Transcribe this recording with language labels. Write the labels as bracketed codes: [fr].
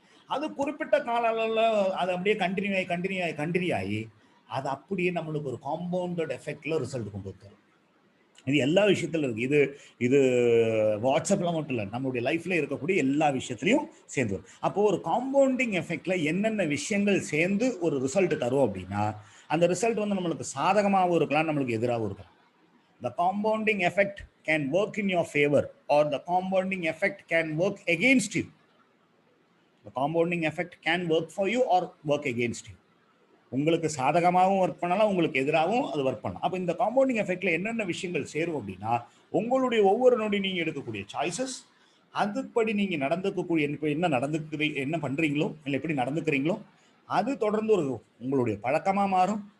[ta] அது குறிப்பிட்ட கால அளவில் அது அப்படியே கண்டினியூ ஆகி அது அப்படியே நம்மளுக்கு ஒரு காம்பவுண்டட் எஃபெக்ட்ல ரிசல்ட் கொண்டு வருது. இது எல்லா விஷயத்துல இருக்கு. இது வாட்ஸ்அப்ல மட்டும் இல்லை, நம்மளுடைய லைஃப்ல இருக்கக்கூடிய எல்லா விஷயத்திலையும் சேர்ந்து வரும். அப்போ ஒரு காம்பவுண்டிங் எஃபெக்ட்ல என்னென்ன விஷயங்கள் சேர்ந்து ஒரு ரிசல்ட் தரும் அப்படின்னா, அந்த ரிசல்ட் வந்து நம்மளுக்கு சாதகமாகவும் இருக்கலாம், நம்மளுக்கு எதிராகவும் இருக்கலாம். [en] The compounding effect can work in your favor or the compounding effect can work against you. The compounding effect can work for you or work against you. [ta] உங்களுக்கு சாதகமாகவும் ஒர்க் பண்ணலாம், உங்களுக்கு எதிராகவும் அது ஒர்க் பண்ணலாம். அப்போ இந்த காம்பவுண்டிங் எஃபெக்ட்ல என்னென்ன விஷயங்கள் சேரும் அப்படின்னா, உங்களுடைய ஒவ்வொரு நொடி நீங்க எடுக்கக்கூடிய சாய்ஸஸ், அதுபடி நீங்க நடந்துக்கக்கூடிய என்ன பண்றீங்களோ இல்லை எப்படி நடந்துக்கிறீங்களோ அது தொடர்ந்து உங்களுடைய பழக்கமா மாறும்.